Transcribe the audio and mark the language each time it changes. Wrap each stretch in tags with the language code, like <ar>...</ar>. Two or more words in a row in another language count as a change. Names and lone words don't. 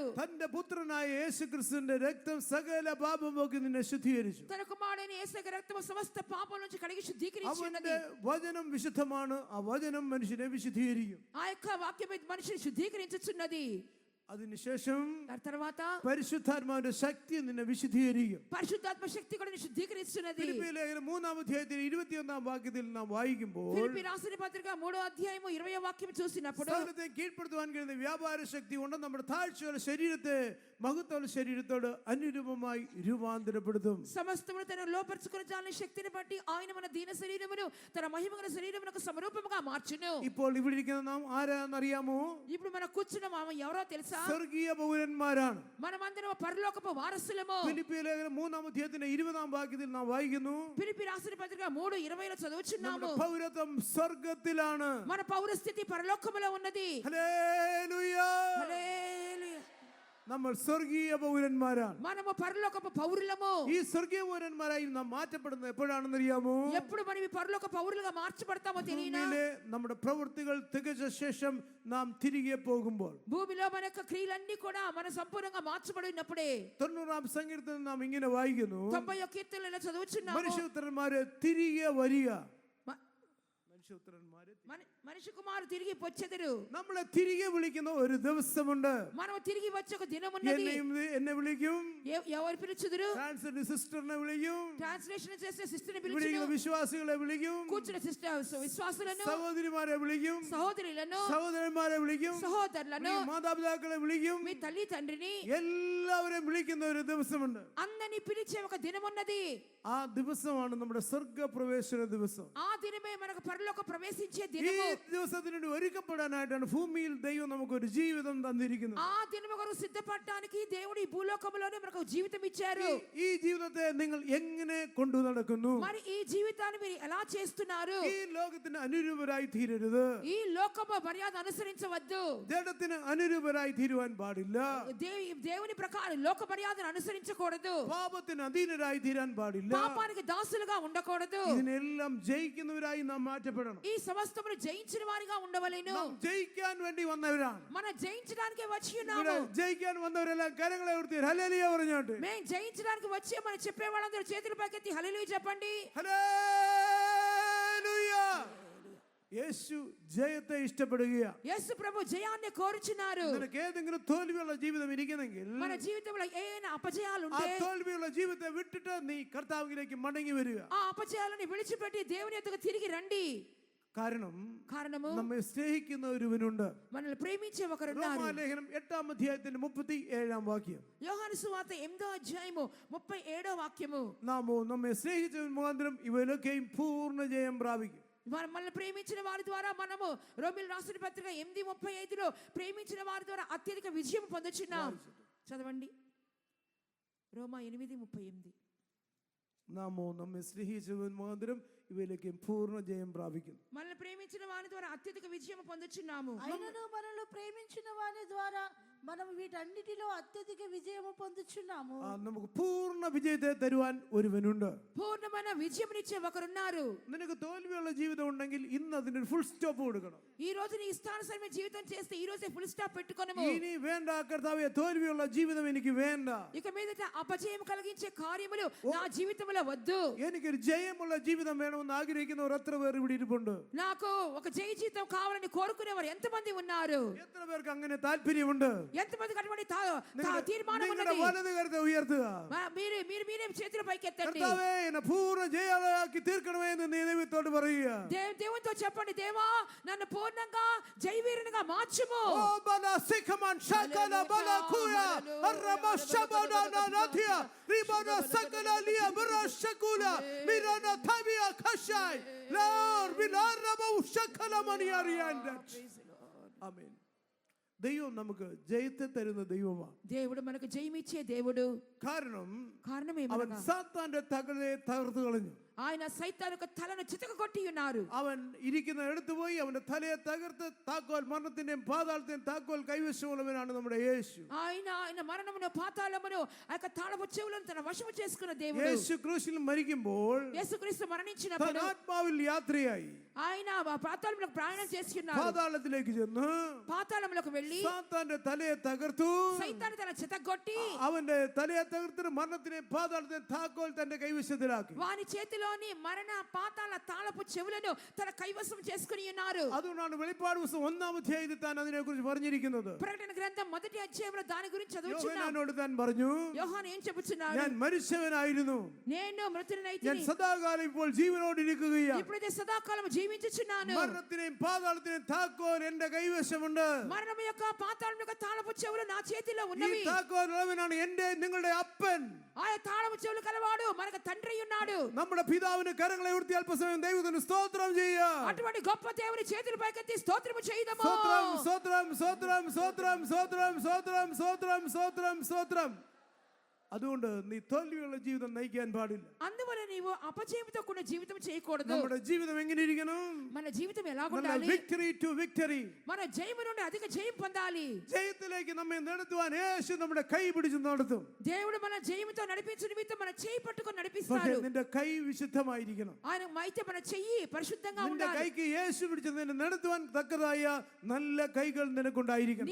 <ml>തന്റെ പുത്രനായ യേശുക്രിസ്തുവിന്റെ രക്തം സകല പാപം പോക്കി നിന്നെ ശുദ്ധീകരിച്ചു.</ml> <te>తన కుమారుని యేసు రక్తము సమస్త పాపం నుంచి కడిగి శుద్ధీకరించి ఉన్నది.</te> <ml>അവന്റെ വചനം വിശുദ്ധമാണ്. ആ വചനം മനുഷ്യനെ വിശുദ്ധീകരിക്കും.</ml> <te>ఆ యొక్క వాక్యమే మనిషిని శుద్ధీకరించుచున్నది.</te> <ml>അതിനുശേഷം</ml> <te>తర్వాత</te> <ml>പരിശുദ്ധാത്മാവിന്റെ ശക്തി നിന്നെ വിശുദ്ധീകരിക്കും.</ml> <te>పరిశుద్ధాత్మ శక్తి కూడా నిన్ను శుద్ధీకరిస్తున్నది.</te> <ml>ഫിലിപ്പിയ ലേഖനം 3-ാം അധ്യായത്തിൽ 21-ാം വാക്യത്തിൽ നാം വായിക്കുമ്പോൾ</ml> <te>ఫిలిప్పీ రాసిన పత్రిక 3వ అధ్యాయము 20వ వాక్యం చూసినప్పుడు</te> <ml>സകലത്തെ കീഴ്പ്പെടുത്തുവാൻ കഴിയുന്ന വ്യാപാര ശക്തി കൊണ്ട് നമ്മുടെ താഴ്ചയുള്ള ശരീരത്തെ മഹത്വമുള്ള ശരീരത്തോട് അനുരൂപമായി രൂപാന്തരപ്പെടുത്തും.</ml> <te>సమస్తమును తన లోపర్చుకున్న జాలని శక్తిని బట్టి ఆయన మన దీన శరీరమును తన మహిమగల శరీరమునకు సమరూపముగా మార్చును.</te> <ml>ഇപ്പോൾ ഇവിടെ ഇരിക്കുന്ന നാം ആരാന്നറിയാമോ?</ml> <te>ఇప్పుడు మన కూర్చున్న మనం ఎవరో తెలుసా?</te> <ml>സ്വർഗീയ പൗരന്മാരാണ്.</ml> <te>మనమందరం పరలోకపు వారసులము.</te> <ml>ഫിലിപ്പിയ ലേഖനം 3-ാം അധ്യായത്തിന്റെ 20-ാം വാക്യത്തിൽ നാം വായിക്കുന്നു,</ml> <te>ఫిలిప్పీ రాసిన పత్రిక 3:20లో చదువుచున్నాము,</te> <ml>നമ്മുടെ പൗരത്വം സ്വർഗത്തിലാണ്.</ml> <te>మన పౌరస్థితి పరలోకములో ఉన్నది.</te> <ml>ഹല്ലേലൂയ.</ml> <te>హల్లెలూయా.</te> <ml>നമ്മൾ സ്വർഗീയ പൗരന്മാരാണ്.</ml> <te>మనము పరలోకపు పౌరులము.</te> <ml>ഈ സ്വർഗീയ പൗരന്മാരായി നാം മാറ്റപ്പെടുന്നത് എപ്പോഴാണെന്നറിയാമോ?</ml> <te>ఎప్పుడు మనం ఈ పరలోక పౌరులుగా మార్చబడతామో తెలియనా?</te> <ml>ഭൂമിയിലെ നമ്മുടെ പ്രവൃത്തികൾ തികച്ച ശേഷം നാം തിരികെ പോകുമ്പോൾ.</ml> <te>భూమిలో మన యొక్క క్రియలన్నీ కూడా మన సంపూర్ణంగా మార్చబడినప్పుడే.</te> <ml>90-ാം സങ്കീർത്തനം നാം ഇങ്ങനെ വായിക്കുന്നു,</ml> <te>90వ కీర్తనలో చదువుచున్నాము,</te> <ml>മനുഷ്യപുത്രന്മാരെ തിരികെ വരിക. മനുഷ്യപുത്രന്മാരെ</ml> <te>మనిషి కుమారు తిరిగి వచ్చెదరు.</te> <ml>നമ്മളെ തിരികെ വിളിക്കുന്ന ഒരു ദിവസമുണ്ട്.</ml> <te>మనం తిరిగి వచ్చే ఒక దినం ఉన్నది.</te> <ml>എന്നെ വിളിക്കും,</ml> <te>ఎవరు పిలుచుదురు?</te> <ml>ട്രാൻസ്ലേറ്റ് സിസ്റ്ററിനെ വിളിക്കും,</ml> <te>ట్రాన్స్లేషన్ చేసే సిస్టర్ని పిలుచును,</te> <ml>വിളിക്കുന്ന വിശ്വാസികളെ വിളിക്കും,</ml> <te>కూర్చున్న సిస్టర్ విశ్వాసులను,</te> <ml>സഹോദരിമാരെ വിളിക്കും,</ml> <te>సహోదరులను,</te> <ml>സഹോദരന്മാരെ വിളിക്കും,</ml> <te>సహోదరులను,</te> <ml>മാതാപിതാക്കളെ വിളിക്കും.</ml> <te>మీ తల్లి తండ్రిని</te> <ml>എല്ലാവരെയും വിളിക്കുന്ന ഒരു ദിവസമുണ്ട്.</ml> <te>అందరిని పిలిచే ఒక దినం ఉన్నది.</te> <ml>ആ ദിവസമാണ് നമ്മുടെ സ്വർഗപ്രവേശന ദിവസം.</ml> <te>ఆ దినమే మనకు పరలోక ప్రవేశించే</te> <ml>ഈ</ml> <te>దినము.</te> <ml>ദിവസത്തിന് വേണ്ടി ഒരുക്കപ്പെടാനായിട്ടാണ് ഭൂമിയിൽ ദൈവം നമുക്കൊരു ജീവിതം തന്നിരിക്കുന്നത്.</ml> <te>ఆ దినము కొరకు సిద్ధపడడానికి దేవుడు ఈ భూలోకములోనే మనకు జీవితం ఇచ్చారు.</te> <ml>ഈ ജീവിതത്തെ നിങ്ങൾ എങ്ങനെ കൊണ്ടു നടക്കുന്നു?</ml> <te>మరి ఈ జీవితాన్ని మీరు ఎలా చేస్తున్నారు?</te> <ml>ഈ ലോകത്തിന് അനുരൂപരായി തീരരുത്.</ml> <te>ఈ లోకము మర్యాద అనుసరించవద్దు.</te> <ml>ജഡത്തിന് അനുരൂപരായി തീരുവാൻ പാടില്ല.</ml> <te>దేవుని ప్రకారం లోక మర్యాదను అనుసరించకూడదు.</te> <ml>പാപത്തിന് അധീനരായി തീരാൻ പാടില്ല.</ml> <te>పాపానికి దాసులుగా ఉండకూడదు.</te> <ml>ഇതിനെല്ലാം ജയിക്കുന്നവരായി നാം മാറ്റപ്പെടണം.</ml> <te>ఈ సమస్తమును జయించిన వారిగా ఉండవలెను.</te> <ml>നാം ജയിക്കാൻ വേണ്ടി വന്നവരാണ്.</ml> <te>మనం జయించడానికి వచ్చి</te> <ml>ഇവിടെ</ml> <te>ఉన్నాము.</te> <ml>ജയിക്കാൻ വന്നവരെല്ലാം കരങ്ങളെ ഉയർത്തി ഹല്ലേലൂയ പറഞ്ഞോട്ടെ.</ml> <te>మేము జయించడానికి వచ్చి మనం చెప్పే వాళ్ళందరూ చేతులు పైకెత్తి హల్లెలూయా చెప్పండి.</te> <ml>ഹല്ലേലൂയ. യേശു ജയത്തെ ഇഷ്ടപ്പെടുകയാണ്.</ml> <te>యేసు ప్రభు జయాన్ని కోరుచున్నారు.</te> <ml>നിനക്ക് ഏതെങ്കിലും തോൽവിയുള്ള ജീവിതം ഇരിക്കുന്നെങ്കിൽ</ml> <te>మన జీవితంలో ఏమైనా అపజయాలు</te> <ml>ആ</ml> <te>ఉంటే</te> <ml>തോൽവിയുള്ള ജീവിതത്തെ വിട്ടിട്ട് നീ കർത്താവിലേക്ക് മടങ്ങി വരിക.</ml> <te>ఆ అపజయాలను విడిచిపెట్టి దేవుని యొద్దకు తిరిగి రండి.</te> <ml>കാരണము നമ്മെ സ്നേഹിക്കുന്ന ഒരുവനുണ്ട്.</ml> <te>మనల్ని ప్రేమించే ఒకరున్నారు.</te> <ml>റോമാലേഖനം 8-ാം അധ്യായത്തിന്റെ 37-ാം വാക്യം.</ml> <te>యోహాను సువార్త 8వ అధ్యాయము 37వ వాక్యము.</te> <ml>നാമോ നമ്മെ സ്നേഹിച്ചവൻ മുഖാന്തരം ഇവയിലൊക്കെയും പൂർണ്ണ ജയം പ്രാപിക്കും.</ml> <te>మనల్ని ప్రేమించిన వారి ద్వారా మనము రోమీయులకు రాసిన పత్రిక 8:35లో ప్రేమించిన వారి ద్వారా అత్యధిక విజయం పొందుచున్నాం. చదవండి. రోమా 8:38.</te> <ml>നാമോ നമ്മെ സ്നേഹിച്ചവൻ മുഖാന്തരം ഇവയിലേക്ക് പൂർണ്ണ ജയം പ്രാപിക്കുന്നു.</ml> <te>మనల్ని ప్రేమించిన వారి ద్వారా అత్యధిక విజయం పొందుచున్నాము. అయినను మనల్ని ప్రేమించిన వారి ద్వారా మనం వీటన్నిటిలో అత్యధిక విజయము పొందుచున్నాము.</te> <ml>നമുക്ക് പൂർണ്ണ വിജയത്തെ തരുവാൻ ഒരുവനുണ്ട്.</ml> <te>పూర్ణమైన విజయమునిచ్చే ఒకరున్నారు.</te> <ml>നിനക്ക് തോൽവിയുള്ള ജീവിതം ഉണ്ടെങ്കിൽ ഇന്ന് അതിന്</ml> <en>full stop</en> <ml>കൊടുക്കണം.</ml> <te>ఈ రోజు నీ ఇష్టానుసారమైన జీవితం చేస్తే ఈ రోజే</te> <en>full stop</en> <te>పెట్టుకొనము.</te> <ml>ഇനി വേണ്ട കർത്താവേ, തോൽവിയുള്ള ജീവിതം എനിക്ക് വേണ്ട.</ml> <te>ఇక మీదట అపజయం కలిగించే కార్యములు నా జీవితంలో వద్దు.</te> <ml>എനിക്കൊരു ജയമുള്ള ജീവിതം വേണമെന്ന് ആഗ്രഹിക്കുന്നവർ എത്ര പേർ ഇവിടെ ഇരിപ്പുണ്ട്?</ml> <te>నాకు ఒక జయ జీవితం కావాలని కోరుకునేవారు ఎంతమంది ఉన్నారు?</te> <ml>എത്ര പേർക്ക് അങ്ങനെ താല്പര്യമുണ്ട്?</ml> <te>ఎంతమందికి అటువంటి తీర్మానం</te> <ml>നിങ്ങളുടെ</ml> <te>ఉన్నది?</te> <ml>വലത് കരത്തെ ഉയർത്തുക.</ml> <te>మీరే చేతుల పైకెత్తండి.</te> <ml>കർത്താവേ, എന്നെ പൂർണ്ണ ജയാളാക്കി തീർക്കണമേ എന്ന് നീ ദൈവത്തോട് പറയുക.</ml> <te>దేవునితో చెప్పండి, దేవా నన్ను పూర్ణంగా జయవీరునిగా మార్చుము. ഓ ബല സിഖമൻ ശകല ബല ഖുയ അറബ ശബന നദിയ റിബന സകല ലിയ ബറശകുല മിരന തബിയ ഖശായ് ലാർ ബിലാറബ ശകല മനിയറിയൻദ.</te> <ml>ആമേൻ. ദൈവം നമുക്ക് ജയത്തെ തരുന്ന ദൈവമാണ്.</ml> <te>దేవుడు మనకు జయమిచ్చే దేవుడు.</te> <ml>കാരണം</ml> <te>కారణం</te> <ml>അവൻ</ml> <te>ఏమనగా</te> <ml>സാത്താന്റെ തകഴയെ തകർത്തു കളഞ്ഞു.</ml> <te>ఆయన సైతాను యొక్క తలను చితకగొట్టి ఉన్నారు.</te> <ml>അവൻ ഇരിക്കുന്ന എടുത്തു പോയി അവന്റെ തലയെ തകർത്ത് താക്കോൽ മരണത്തിന്റെയും പാതാളത്തിന്റെയും താക്കോൽ കൈവശമുള്ളവനാണ് നമ്മുടെ യേശു.</ml> <te>ఆయన మరణమును పాతాళమును ఆ యొక్క తాళపు చెవులను తన వశము చేసుకున్న దేవుడు.</te> <ml>യേശു ക്രൂശിൽ മരിക്കുമ്പോൾ</ml> <te>యేసుక్రీస్తు మరణించినప్పుడు</te> <ml>താൻ ആത്മാവിൽ യാത്രയായി</ml> <te>ఆయన పాతాళములకు ప్రయాణం చేస్తున్నారు.</te> <ml>പാതാളത്തിലേക്ക് ചെന്ന്</ml> <te>పాతాళములకు వెళ్ళి</te> <ml>സാത്താന്റെ തലയെ തകർത്തു.</ml> <te>సైతాను తన చితగొట్టి</te> <ml>അവന്റെ തലയെ തകർത്തിട്ട് മരണത്തിന്റെയും പാതാളത്തിന്റെയും താക്കോൽ തന്റെ കൈവശത്തിലാക്കി.</ml> <te>వాని చేతిలోని మరణ పాతాళ తాళపు చెవులను తన కైవసం చేసుకుని ఉన్నారు.</te> <ml>അതുകൊണ്ടാണ് വെളിപ്പാട് പുസ്തകം 1-ാം അധ്യായത്തിൽ താൻ അതിനെ കുറിച്ച് പറഞ്ഞിരിക്കുന്നത്.</ml> <te>ప్రకటన గ్రంథం 1వ అధ్యాయంలో దాని గురించి చదువుచున్నాం.</te> <ml>യോഹന്നാനോട് താൻ പറഞ്ഞു,</ml> <te>యోహాను ఏం చెబుతున్నాడు?</te> <ml>ഞാൻ മരിച്ചവനായിരുന്നു,</ml> <te>నేను</te> <ml>ഞാൻ</ml> <te>మృతుడనైతిని,</te> <ml>സദാകാലം ഇപ്പോൾ ജീവനോടിരിക്കുകയാണ്.</ml> <te>ఇప్పుడైతే సదాకాలం జీవించుచున్నాను.</te> <ml>മരണത്തിനെയും പാതാളത്തിനെയും താക്കോൽ എന്റെ കൈവശമുണ്ട്.</ml> <te>మరణం యొక్క పాతాళం యొక్క తాళపు చెవులు నా చేతిలో</te> <ml>ഈ</ml> <te>ఉన్నవి.</te> <ml>താക്കോൽ ഉള്ളവനാണ് എന്റെ നിങ്ങളുടെ അപ്പൻ.</ml> <te>ఆ తాళపు చెవులు కలవాడు మనకు తండ్రి ఉన్నాడు.</te> <ml>നമ്മുടെ പിതാവിന് കരങ്ങളെ ഉയർത്തി അല്പസമയം ദൈവത്തിന് സ്തോത്രം ചെയ്യാം.</ml> <te>అటువంటి గొప్ప దేవుని చేతులు పైకెత్తి స్తోత్రము చేయుదము.</te> <ml>സ്തോത്രം സ്തോത്രം സ്തോത്രം സ്തോത്രം സ്തോത്രം സ്തോത്രം സ്തോത്രം സ്തോത്രം സ്തോത്രം. അതുകൊണ്ട് നീ തോൽവിയുള്ള ജീവിതം നയിക്കാൻ പാടില്ല.</ml> <te>అందువల్ల నీవు అపజయంతో కూడిన జీవితం చేయకూడదు.</te> <ml>നമ്മുടെ ജീവിതം ఎങ്ങനെ ഇരിക്കണം?</ml> <te>మన జీవితం ఎలా ఉండాలి?</te> <en>victory to victory.</en> <te>మన జయము నుండి అధిక జయం పొందాలి.</te> <ml>ജയത്തിലേക്ക് നമ്മെ നടത്തുവാൻ യേശു നമ്മുടെ കൈ പിടിച്ച് നടത്തും.</ml> <te>దేవుడు మన జయముతో నడిపించు నిమిత్తం మన చేయి పట్టుకొని</te> <ml>പക്ഷേ</ml> <te>నడిపిస్తాడు.</te> <ml>നിന്റെ കൈ വിശുദ്ധമായിരിക്കണം.</ml> <te>ఆయన అయితే మన చెయ్యి పరిశుద్ధంగా</te> <ml>നിന്റെ</ml> <te>ఉండాలి.</te> <ml>കൈക്ക് യേശു പിടിച്ച് നിന്നെ നടത്തുവാൻ തക്കതായ നല്ല കൈകൾ നിനക്കുണ്ടായിരിക്കണം.</ml>